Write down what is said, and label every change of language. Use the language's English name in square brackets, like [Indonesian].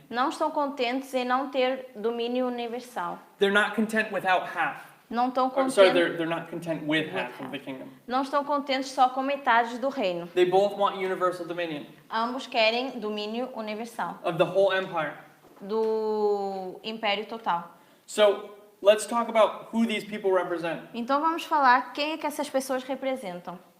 [Portuguese] não estão contentes em não ter domínio universal. [English] They're not content without half. [Portuguese] Não estão [English] Or, sorry, [Portuguese] contentes, [English] they're not content with half of the kingdom. [Portuguese] não estão contentes só com metade do reino. [English] They both want universal dominion [Portuguese] Ambos querem domínio universal [English] of the whole empire. [Portuguese] do império total. [English] So let's talk about who these people represent. [Portuguese] Então vamos falar quem é que essas pessoas representam.